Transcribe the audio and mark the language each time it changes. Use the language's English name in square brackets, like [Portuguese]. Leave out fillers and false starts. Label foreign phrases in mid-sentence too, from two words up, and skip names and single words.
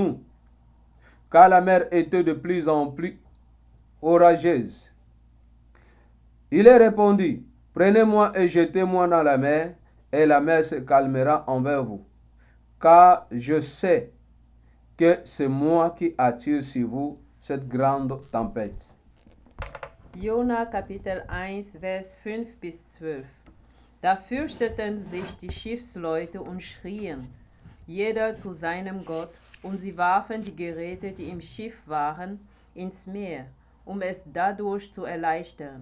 [French] » Car la mer était de plus en plus orageuse. Il répondit, « Prenez-moi et jetez-moi dans la mer, et la mer se calmera envers vous. Car je sais que c'est moi qui attire sur vous cette grande tempête. » [German] Jona Kapitel 1, Vers 5 bis 12. Da fürchteten sich die Schiffsleute und schrien, jeder zu seinem Gott, und sie warfen die Geräte, die im Schiff waren, ins Meer, um es dadurch zu erleichtern.